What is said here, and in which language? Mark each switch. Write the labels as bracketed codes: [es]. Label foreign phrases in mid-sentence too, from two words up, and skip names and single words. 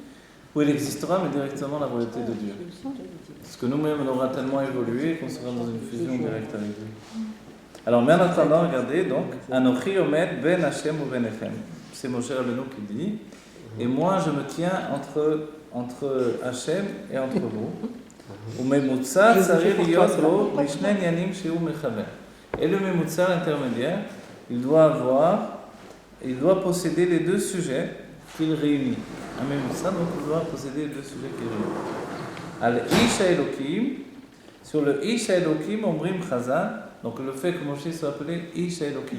[fr] Oui, il existera, mais directement la royauté de Dieu. Parce que nous-mêmes, on aura tellement évolué qu'on sera dans une fusion directe avec Dieu. Alors, mais en attendant, regardez, donc, [he] אנכי עומד בין השם ובין אתכם. [fr] C'est Moshe Rabbeinu qui dit, et moi je me tiens entre Hashem et entre vous. [he] וממוצע צריך להיות לו משני ענינים שהוא מחבר. [fr] Et le Memutsa, l'intermédiaire, il doit posséder les deux sujets qu'il réunit. Un Memutsa, donc il doit posséder les deux sujets qu'il réunit. [he] על איש אלוקים, [fr] sur le [he] איש אלוקים אומרים חז"ל, [fr] donc le fait que Moshe soit appelé [he] איש אלוקים.